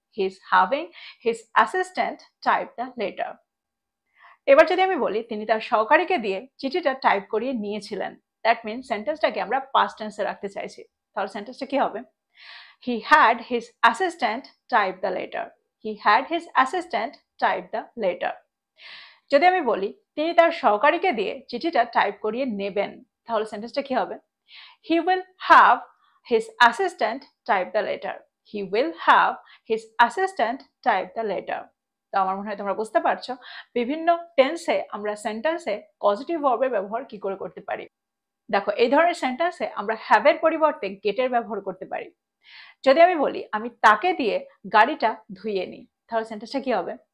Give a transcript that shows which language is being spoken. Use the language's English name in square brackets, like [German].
[English] He is having his assistant type the letter. [Bangla] এবার যদি আমি বলি তিনি তার সহকারীকে দিয়ে চিঠিটা টাইপ করিয়ে নিয়েছিলেন, [English] that mean [Bangla] সেন্টেন্সটাকে আমরা পাস্ট টেন্সে রাখতে চাইছি। তাহলে সেন্টেন্সটা কি হবে? [English] He had his assistant type the letter. He had his assistant type the letter. [Bangla] যদি আমি বলি তিনি তার সহকারীকে দিয়ে চিঠিটা টাইপ করিয়ে নেবেন, তাহলে সেন্টেন্সটা কি হবে? [English] He will have his assistant type the letter. He will have his assistant type the letter. [Bangla] তো আমার মনে হয় তোমরা বুঝতে পারছো বিভিন্ন টেন্সে আমরা সেন্টেন্সে পজিটিভ ভার্বের ব্যবহার কি করে করতে পারি। দেখো, এই ধরনের সেন্টেন্সে আমরা হ্যাভ এর পরিবর্তে গেটের ব্যবহার করতে পারি। যদি আমি বলি আমি তাকে দিয়ে গাড়িটা ধুইয়ে নিই, তাহলে সেন্টেন্সটা কি হবে?